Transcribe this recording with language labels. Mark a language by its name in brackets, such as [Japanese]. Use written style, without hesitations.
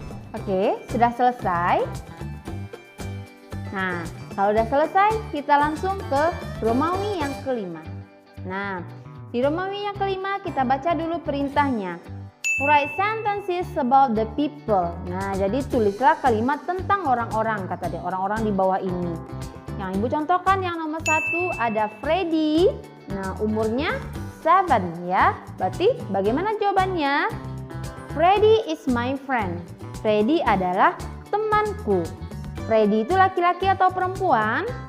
[Indonesian] Oke, sudah selesai. Nah, kalau sudah selesai, kita langsung ke Romawi yang kelima. Nah, di Romawi yang kelima kita baca dulu perintahnya. [English] Write sentences about the people. [Indonesian] Nah, jadi tulislah kalimat tentang orang-orang, kata dia, orang-orang di bawah ini. Yang Ibu contohkan yang nomor 1 ada Freddy. Nah, umurnya 7 ya. Berarti bagaimana jawabannya? [English] Freddy is my friend. [Indonesian] Freddy adalah temanku. Freddy itu laki-laki atau perempuan?